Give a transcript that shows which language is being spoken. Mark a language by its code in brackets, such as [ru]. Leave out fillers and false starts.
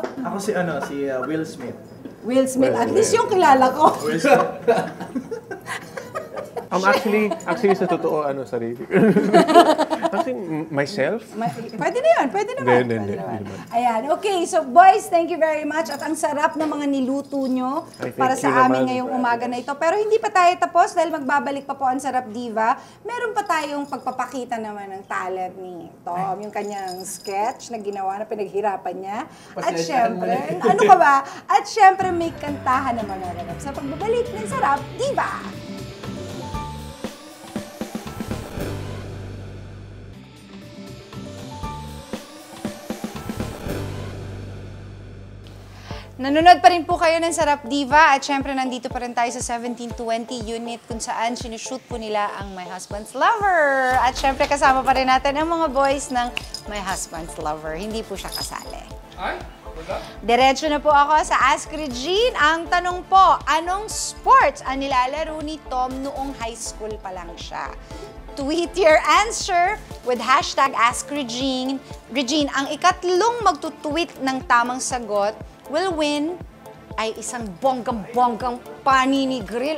[tl] Ako si Will Smith. Will Smith, at least yung kilala ko. Actually sa totoo, sarili. [en] Actually, myself? [tl] Pwede na yun, pwede naman. Hindi. Ayan, okay. [en] So boys, thank you very much. [tl] At ang sarap ng mga niluto nyo [en] Ay, thank [tl] para [en] you [tl] sa amin naman. ngayong umaga na ito. Pero hindi pa tayo tapos dahil magbabalik pa po ang Sarap Diva. Meron pa tayong pagpapakita naman ng talent ni Tom, yung kanyang sketch na ginawa na pinaghirapan niya. At syempre, ano ka ba? At syempre may kantahan naman naganap sa pagbabalik ng Sarap Diva. Nanonood pa rin po kayo ng Sarap Diva at syempre nandito pa rin tayo sa 1720 unit kung saan sinushoot po nila ang My Husband's Lover. At syempre kasama pa rin natin ang mga boys ng My Husband's Lover. Hindi po siya kasali. Diretso na po ako sa Ask Regine. Ang tanong po, anong sports ang nilalaro ni Tom noong high school pa lang siya? [en] Tweet your answer with hashtag AskRegine. [tl] Regine, ang ikatlong magtutweet ng tamang sagot will win ay isang bonggang-bonggang panini grill.